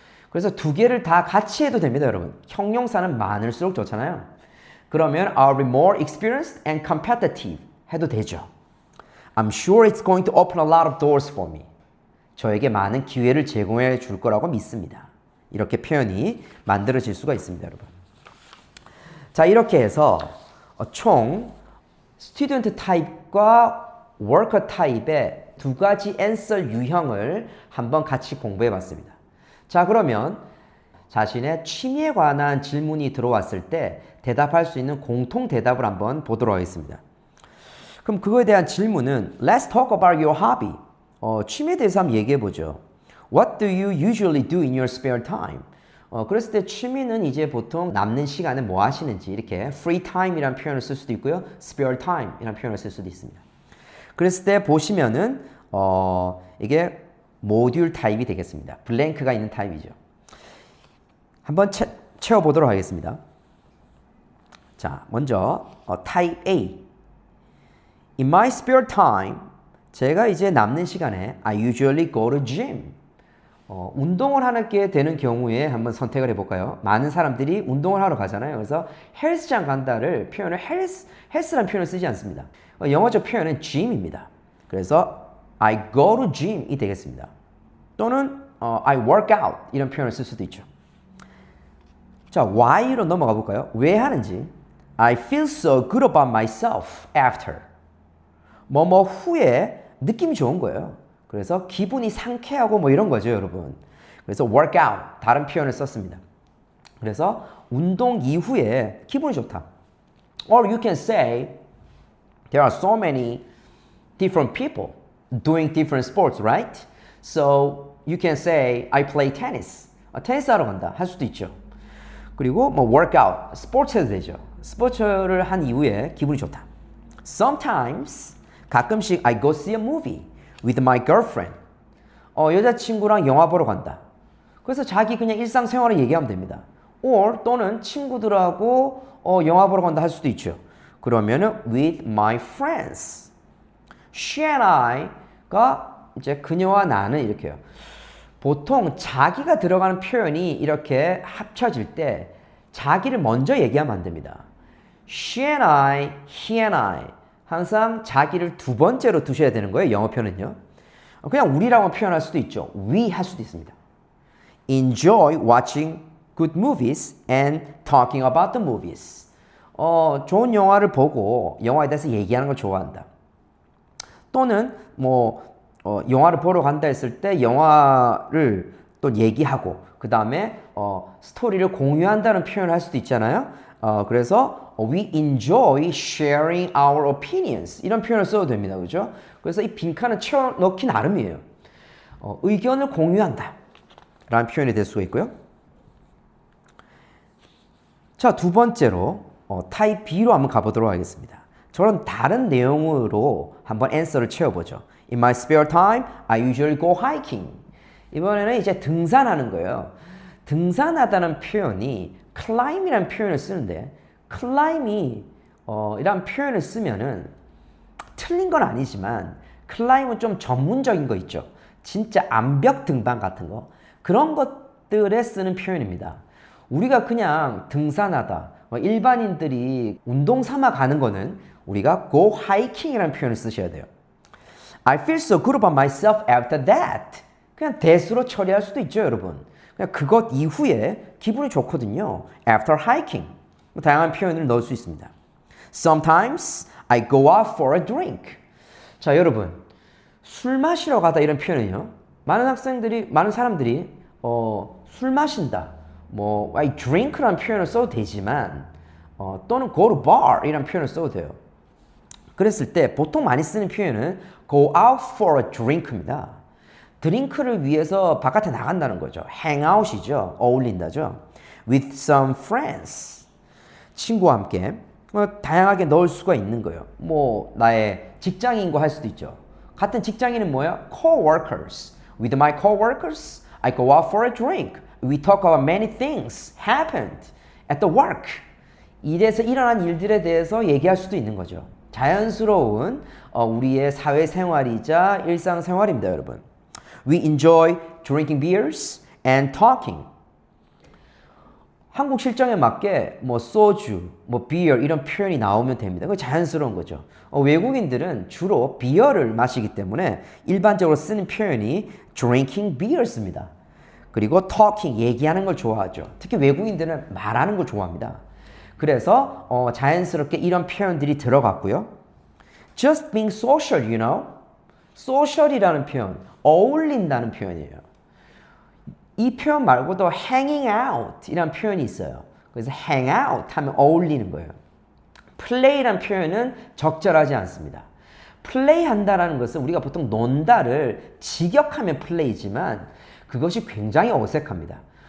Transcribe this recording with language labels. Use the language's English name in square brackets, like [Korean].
[Korean] 그래서 두 개를 다 같이 해도 됩니다, 여러분. 형용사는 많을수록 좋잖아요. 그러면 [English] I'll be more experienced and competitive [Korean] 해도 되죠. [English] I'm sure it's going to open a lot of doors for me. [Korean] 저에게 많은 기회를 제공해 줄 거라고 믿습니다. 이렇게 표현이 만들어질 수가 있습니다, 여러분. 자, 이렇게 해서 총 스튜던트 타입과 워커 타입의 두 가지 answer 유형을 한번 같이 공부해 봤습니다. 자, 그러면 자신의 취미에 관한 질문이 들어왔을 때 대답할 수 있는 공통 대답을 한번 보도록 하겠습니다. 그럼 그거에 대한 질문은 [English] Let's talk about your hobby. [Korean] 취미에 대해서 한번 얘기해 보죠. [English] What do you usually do in your spare time? [Korean] 그랬을 때 취미는 이제 보통 남는 시간에 뭐 하시는지 이렇게 free time이라는 표현을 쓸 수도 있고요. spare time이라는 표현을 쓸 수도 있습니다. 그랬을 때 보시면은 이게 모듈 타입이 되겠습니다. 블랭크가 있는 타입이죠. 한번 채워보도록 하겠습니다. 자, 먼저 타입 A. [English] In my spare time, [Korean] 제가 이제 남는 시간에 [English] I usually go to gym. [Korean] 운동을 하게 되는 경우에 한번 선택을 해볼까요? 많은 사람들이 운동을 하러 가잖아요. 그래서 헬스장 간다를 표현을 헬스라는 표현을 쓰지 않습니다. 영어적 표현은 gym입니다. 그래서 I go to gym이 되겠습니다. 또는 [English] I work out [Korean] 이런 표현을 쓸 수도 있죠. 자, why로 넘어가 볼까요? 왜 하는지. [English] I feel so good about myself after. [Korean] 뭐뭐 후에 느낌이 좋은 거예요. 그래서 기분이 상쾌하고 뭐 이런 거죠, 여러분. 그래서 work out 다른 표현을 썼습니다. 그래서 운동 이후에 기분이 좋다. [English] Or you can say there are so many different people doing different sports, right? So you can say I play tennis. [Korean] 테니스 하러 간다 할 수도 있죠. 그리고 뭐 workout, 스포츠 해도 되죠. 스포츠를 한 이후에 기분이 좋다. [English] Sometimes [Korean] 가끔씩 [English] I go see a movie with my girlfriend. [Korean] 여자친구랑 영화 보러 간다. 그래서 자기 그냥 일상생활을 얘기하면 됩니다. or 또는 친구들하고 영화 보러 간다 할 수도 있죠. 그러면은 [English] with my friends. She and I [Korean] 가 이제 그녀와 나는 이렇게 해요. 보통 자기가 들어가는 표현이 이렇게 합쳐질 때 자기를 먼저 얘기하면 안 됩니다. [English] She and I, he and I. [Korean] 항상 자기를 두 번째로 두셔야 되는 거예요. 영어 표현은요. 그냥 우리라고 표현할 수도 있죠. we 할 수도 있습니다. [English] Enjoy watching good movies and talking about the movies. [Korean] 좋은 영화를 보고 영화에 대해서 얘기하는 걸 좋아한다. 또는 영화를 보러 간다 했을 때 영화를 또 얘기하고 그 다음에 스토리를 공유한다는 표현을 할 수도 있잖아요. 그래서 [English] we enjoy sharing our opinions [Korean] 이런 표현을 써도 됩니다. 그죠? 그래서 이 빈칸을 채워 넣기 나름이에요. 의견을 공유한다 라는 표현이 될 수가 있고요. 자, 두 번째로 타입 B로 한번 가보도록 하겠습니다. 저런 다른 내용으로 한번 answer를 채워보죠. [English] In my spare time, I usually go hiking. [Korean] 이번에는 이제 등산하는 거예요. 등산하다는 표현이 climb이라는 표현을 쓰는데 climb이 이런 표현을 쓰면은 틀린 건 아니지만 climb은 좀 전문적인 거 있죠. 진짜 암벽 등반 같은 거 그런 것들에 쓰는 표현입니다. 우리가 그냥 등산하다 일반인들이 운동 삼아 가는 거는 우리가 go hiking이라는 표현을 쓰셔야 돼요. [English] I feel so good about myself after that. [Korean] 그냥 that으로 처리할 수도 있죠, 여러분. 그냥 그것 이후에 기분이 좋거든요. [English] After hiking. [Korean] 다양한 표현을 넣을 수 있습니다. [English] Sometimes I go out for a drink. [Korean] 자, 여러분. 술 마시러 가다 이런 표현은요. 많은 사람들이 술 마신다. [English] I drink [Korean] 라는 표현을 써도 되지만 또는 [English] go to bar [Korean] 이런 표현을 써도 돼요. 그랬을 때 보통 많이 쓰는 표현은 [English] go out for a drink [Korean] 입니다. 드링크를 위해서 바깥에 나간다는 거죠. [English] hang out이죠. [Korean] 어울린다죠. [English] with some friends. [Korean] 친구와 함께 다양하게 넣을 수가 있는 거예요. 나의 직장인과 할 수도 있죠. 같은 직장인은 뭐야? co-workers. [English] With my co-workers, I go out for a drink. We talk about many things happened at the work. [Korean] 일에서 일어난 일들에 대해서 얘기할 수도 있는 거죠. 자연스러운 우리의 사회생활이자 일상생활입니다, 여러분. [English] We enjoy drinking beers and talking. [Korean] 한국 실정에 맞게 소주, beer 이런 표현이 나오면 됩니다. 그거 자연스러운 거죠. 외국인들은 주로 비어를 마시기 때문에 일반적으로 쓰는 표현이 [English] drinking beer [Korean] 씁니다. 그리고 talking, 얘기하는 걸 좋아하죠. 특히 외국인들은 말하는 걸 좋아합니다. 그래서 자연스럽게 이런 표현들이 들어갔고요. [English] Just being social, you know. [Korean] social이라는 표현, 어울린다는 표현이에요. 이 표현 말고도 hanging out 이라는 표현이 있어요. 그래서 hang out 하면 어울리는 거예요. play라는 표현은 적절하지 않습니다. play 한다라는 것은 우리가 보통 논다를 직역하면 play지만 그것이 굉장히 어색합니다.